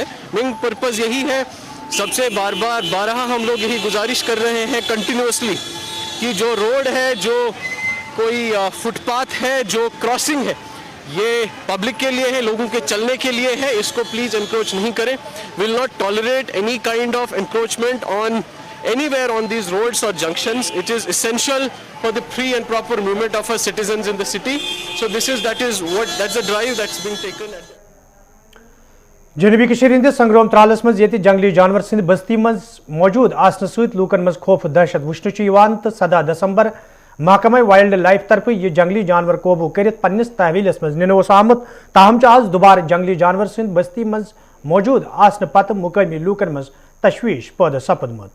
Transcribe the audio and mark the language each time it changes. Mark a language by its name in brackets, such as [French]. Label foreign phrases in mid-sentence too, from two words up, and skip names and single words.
[English] main purpose [Hindi] यही है, सबसे बारहा हम लोग यही गुजारिश कर रहे हैं कंटिन्यूसली कि जो रोड है, जो कोई फुटपाथ है, जो क्रॉसिंग है, ये पब्लिक के लिए है, लोगों के चलने के लिए है, इसको प्लीज़ एनक्रोच नहीं करें। [English] will not tolerate any kind of encroachment on anywhere on these roads or junctions. It is essential for the free and proper movement of our citizens in the city. So that's the drive that's being taken. [Kashmiri] जनूबी कश्मीर हिंदिस संग्राम त्रालस मज ये जंगली जानवर सिंध बस्ती मज मौजूद आसन सत लूकन मज खौफ दहशत वुचन तो 7 दिसंबर महकमा [English] wild life [Kashmiri] तरफ यह जंगली जानवर काबू कर पन्निस तहवीलस मज निन आमत। ताहम आज दुबार जंगली जानवर सिंध बस्ती मज मौजूद आसन पत मुकामी लूकन मज तशवीश पैदा सपदमुत।